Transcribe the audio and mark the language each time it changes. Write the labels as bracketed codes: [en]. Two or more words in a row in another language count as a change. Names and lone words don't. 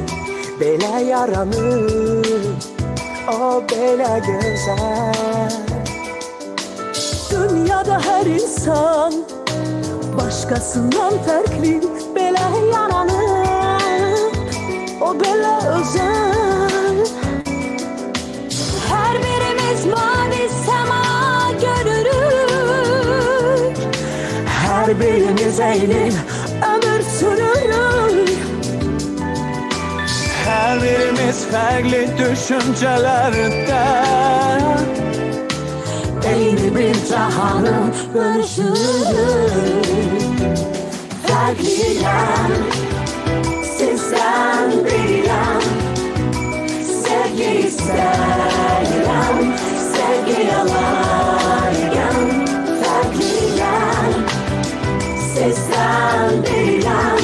[az] Belə yaranır o belə gözəl. [tr] Dünyada her insan başkasından farklı. Böyle yaranır o böyle özel. Her birimiz mavi sema görürük. Her birimiz eyni ömür sürürük. [az] Her birimiz fərqli düşüncələrdə Eyni bir cahanı bölüşürük. [tr] Farklıyım, sizden biriyim. Sevgi isterim, sevgi alayım. Farklıyım, sizden biriyim.